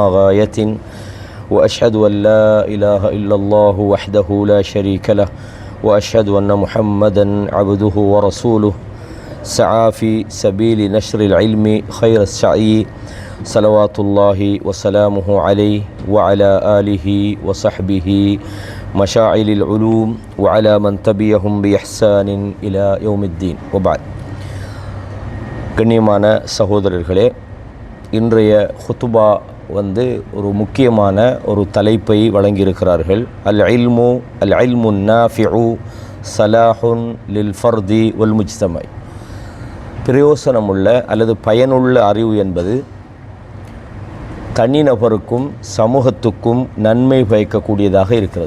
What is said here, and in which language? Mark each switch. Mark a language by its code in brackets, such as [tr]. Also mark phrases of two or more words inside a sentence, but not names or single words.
[ar] غاية وأشهد أن لا إله إلا الله وحده لا شريك له وأشهد أن محمدا عبده ورسوله سعى في سبيل نشر العلم خير السعي صلوات الله وسلامه عليه وعلى آله وصحبه مشاعل العلوم وعلى من تبعهم بإحسان إلى يوم الدين وبعد. [ta] கண்ணியமான சகோதரர்களே, இன்றைய ஹுத்துபா ஒரு முக்கியமான ஒரு தலைப்பை வழங்கியிருக்கிறார்கள். [ar] العلم النافع صلاح للفرد والمجتمع. [ta] பிரயோசனமுள்ள அல்லது பயனுள்ள அறிவு என்பது தனிநபருக்கும் சமூகத்துக்கும் நன்மை பயக்கக்கூடியதாக இருக்கிறது.